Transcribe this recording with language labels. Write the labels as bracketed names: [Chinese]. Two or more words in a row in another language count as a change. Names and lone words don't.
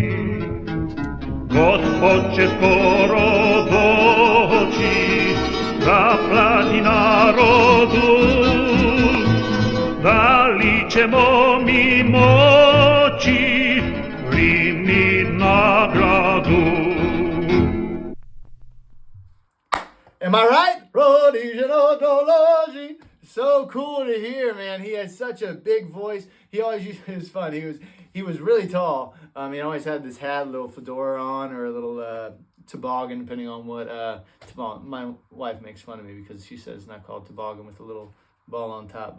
[Serbian] Gospod će skoro doći da plati narodu. Da li ćemo mi moći primiti nagradu? [English] Am I right? [Serbian] Radije noć dolazi. [English] So cool to hear, man. He has such a big voice. He always used, it was fun. He was really tall. He always had this hat, a little fedora on, or a little toboggan, depending on what toboggan. My wife makes fun of me because she says it's not called toboggan with a little ball on top.